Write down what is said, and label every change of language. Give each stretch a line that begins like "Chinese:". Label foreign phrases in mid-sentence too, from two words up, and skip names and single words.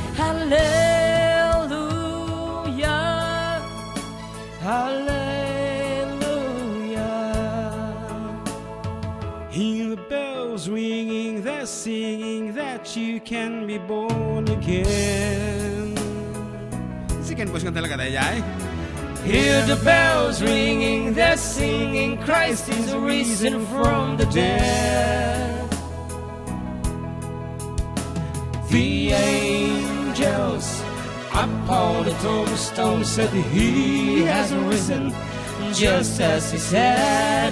English: Hallelujah, hallelujah. Hear the bells ringing, they're singing that you can be born again.
Cebuano: Sikan bos ka talaga tayo, ay?
English: Hear the bells ringing, they're singing, Christ is risen from the dead. The angels upon the tombstone said he has risen, just as he said.